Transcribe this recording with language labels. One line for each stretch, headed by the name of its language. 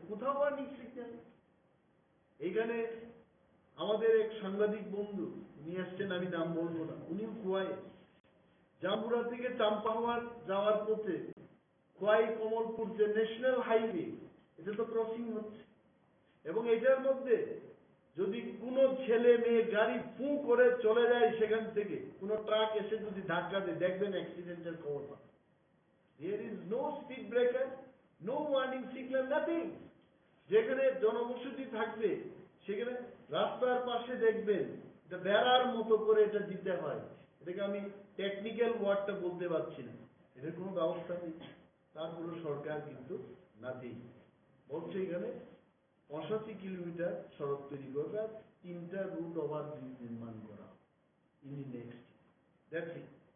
Bangla: কোথাও warning signal? এইখানে আমাদের এক সাংবাদিক বন্ধু উনি আসছেন, আমি নাম বলবো না, উনি খোয়াই জামপুরা থেকে চাম্পাহাওয়ার যাওয়ার পথে খোয়াই কমলপুর যে ন্যাশনাল হাইওয়ে, এটা তো ক্রসিং হচ্ছে, এবং এটার মধ্যে যদি কোনো ছেলে মেয়ে গাড়ি ফু করে চলে যায়, সেখান থেকে কোনো ট্রাক এসে যদি ধাক্কা দেয়, দেখবেন অ্যাক্সিডেন্টের খবর পান।
English: There is no speed breaker, no warning signal, nothing.
Bangla: যেখানে জনবসতি থাকবে সেখানে রাস্তার পাশে দেখবেন এটা বেড়ার মতো করে এটা দিতে হয়। এটাকে আমি টেকনিক্যাল ওয়ার্ডটা বলতে পারছি না, এটার কোনো ব্যবস্থা নেই। তারপরে সরকার কিন্তু নাতেই বলছে এখানে 85 কিলোমিটার সড়ক তৈরি করবে আর 3টা রুট ওভারব্রিজ নির্মাণ করা
English: In the next. That's it.